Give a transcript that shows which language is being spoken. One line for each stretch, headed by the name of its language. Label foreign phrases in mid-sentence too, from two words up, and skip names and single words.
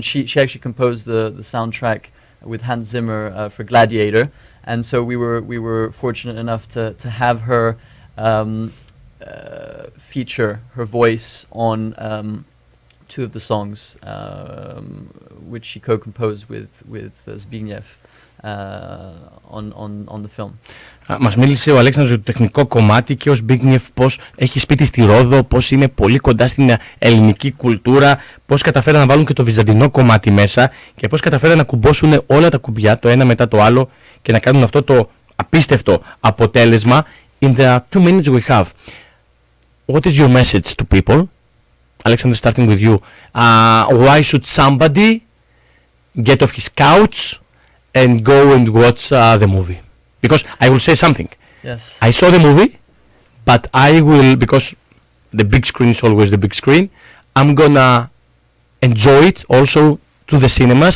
English: She actually composed the soundtrack with Hans Zimmer for Gladiator, and so we were fortunate enough to have her feature her voice on two of the songs, which she co-composed with Zbigniew on the film.
Greek: Μας μίλησε ο Αλέξανδρος για το τεχνικό κομμάτι και ο Zbigniew πώς έχει σπίτι στη Ρόδο, πώς είναι πολύ κοντά στην ελληνική κουλτούρα, πώς καταφέραν να βάλουν και το βυζαντινό κομμάτι μέσα και πώς καταφέραν να κουμπώσουν όλα τα κουμπιά το ένα μετά το άλλο και να κάνουν αυτό το απίστευτο αποτέλεσμα.
English: In the 2 minutes we have, what is your message to people? Alexander, starting with you. Why should somebody get off his couch and go and watch the movie? Because I will say something. Yes. I saw the movie, but I will, because the big screen is always the big screen, I'm gonna enjoy it also to the cinemas.